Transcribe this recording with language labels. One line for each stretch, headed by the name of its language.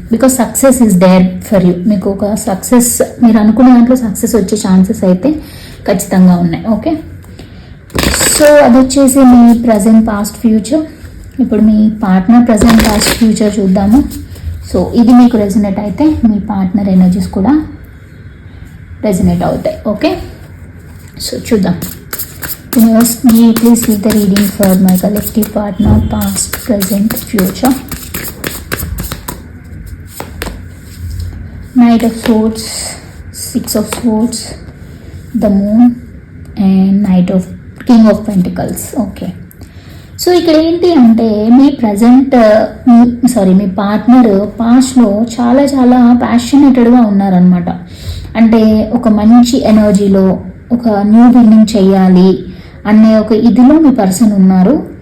English: Because success is there for you.
Telugu: మీకు ఒక success, మీరు అనుకున్న దాంట్లో సక్సెస్ వచ్చే ఛాన్సెస్ అయితే ఖచ్చితంగా ఉన్నాయి. ఓకే, సో అది వచ్చేసి మీ ప్రజెంట్, పాస్ట్, ఫ్యూచర్. ఇప్పుడు మీ పార్ట్నర్ ప్రజెంట్, పాస్ట్, ఫ్యూచర్ చూద్దాము. సో ఇది మీకు రెజనేట్ అయితే మీ పార్ట్నర్ ఎనర్జీస్ కూడా రెజనేట్ అవుతాయి. ఓకే, సో చూద్దాం.
English: Universe, please give the reading for my collective partner, past, present, future. Knight of Swords, 6 of Swords, the Moon, and King of Pentacles.
Telugu: Okay, so ఇక్కడ ఏంటి అంటే మీ present మీ partner పాస్ట్లో చాలా చాలా ప్యాషనేటెడ్గా ఉన్నారనమాట. అంటే ఒక మంచి ఎనర్జీలో ఒక న్యూ బిగినింగ్ చేయాలి అనే ఒక ఇదిలో మీ పర్సన్ ఉన్నారు.